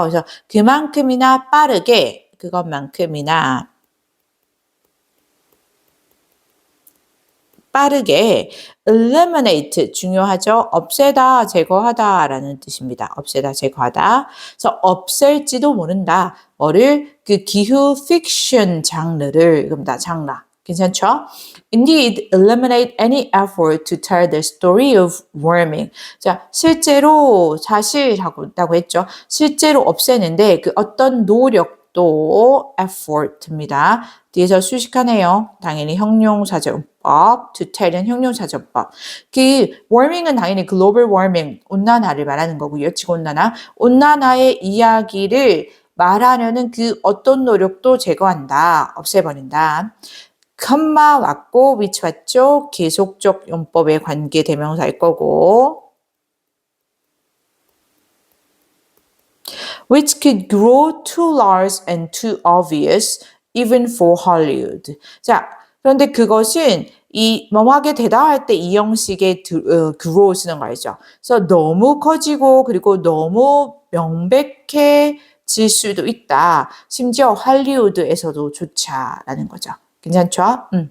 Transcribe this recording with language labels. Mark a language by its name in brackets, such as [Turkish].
[Korean] 그래서 그만큼이나 빠르게 그것만큼이나 빠르게 eliminate 중요하죠. 없애다, 제거하다라는 뜻입니다. 없애다, 제거하다. 그래서 없앨지도 모른다. 뭐를 그 기후 픽션 장르를 이겁니다. 장르. 괜찮죠? [English] Indeed, eliminate any effort to tell the story of warming. [Korean] 자, 실제로 사실하고 있다고 했죠. 실제로 없애는데 그 어떤 노력도 effort입니다. 뒤에서 수식하네요. 당연히 형용사전법, to tell은 형용사전법. 그 warming은 당연히 global warming, 온난화를 말하는 거고요. 지구온난화. 온난화의 이야기를 말하려는 그 어떤 노력도 제거한다. 없애버린다. 컴마 왔고 which 왔죠. 계속적 용법의 관계 대명사일 거고 [English] which could grow too large and too obvious even for Hollywood. [Korean] 자, 그런데 그것은 이 뭐하게 되다 할 때 이 형식의 grow 쓰는 거 알죠? 그래서 너무 커지고 그리고 너무 명백해질 수도 있다. 심지어 할리우드에서도 조차라는 거죠. 괜찮죠?